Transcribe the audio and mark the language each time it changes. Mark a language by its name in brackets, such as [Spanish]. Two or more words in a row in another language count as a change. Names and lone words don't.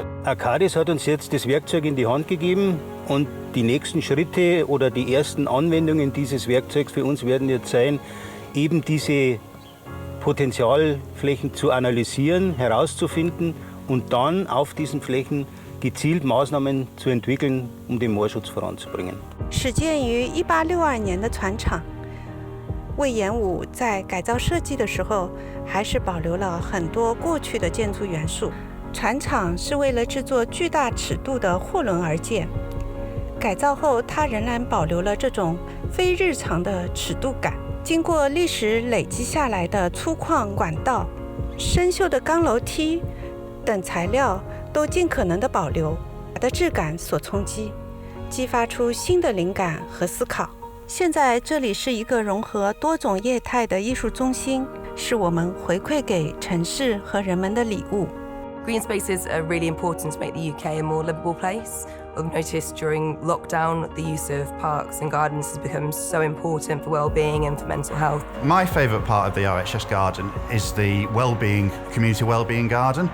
[German] Arcadis hat uns jetzt das Werkzeug in die Hand gegeben und die nächsten Schritte oder die ersten Anwendungen dieses Werkzeugs für uns werden jetzt sein, eben diese Potenzialflächen zu analysieren, herauszufinden und dann auf diesen Flächen gezielt Maßnahmen zu entwickeln, um den Moorschutz voranzubringen. [Chinese] 始建于1862年的船厂，魏延武在改造设计的时候，还是保留了很多过去的建筑元素。船厂是为了制作巨大尺度的货轮而建，改造后它仍然保留了这种非日常的尺度感。经过历史累积下来的粗犷管道、生锈的钢楼梯等材料都尽可能的保留，把的质感所冲击，激发出新的灵感和思考。现在这里是一个融合多种业态的艺术中心，是我们回馈给城市和人们的礼物。 [English] Green spaces are really important to make the UK a more livable place. We've noticed during lockdown the use of parks and gardens has become so important for well-being and for mental health. My favourite part of the RHS garden is the community well-being garden.